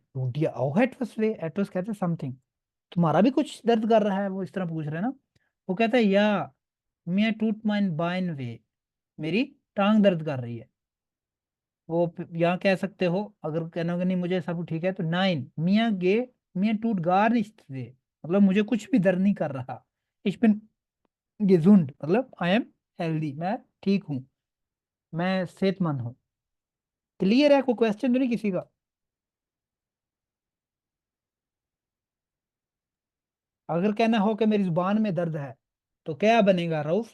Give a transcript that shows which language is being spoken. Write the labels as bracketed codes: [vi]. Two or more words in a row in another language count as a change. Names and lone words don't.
[de] tut dir auch etwas weh, [ur] ایٹوس کہتے ہیں سمتھنگ، تمہارا بھی کچھ درد کر رہا ہے، وہ اس طرح پوچھ رہے ہیں نا. وہ کہتا ہے [de] ja mir tut mein Bein weh, [ur] میری ٹانگ درد کر رہی ہے. وہ یہاں کہہ سکتے ہو، اگر کہنا ہوگا نہیں مجھے سب ٹھیک ہے، تو [de] nein mir geht, mir tut gar nicht weh, [ur] مطلب مجھے کچھ بھی درد نہیں کر رہا. [de] ich bin gesund, [ur] مطلب [en] I am healthy, [ur] میں ٹھیک ہوں، میں صحت مند ہوں. کلیئر ہے? کوئی کویسچن تو نہیں کسی کا؟ اگر کہنا ہو کہ میری زبان میں درد ہے، تو کیا بنے گا رؤف?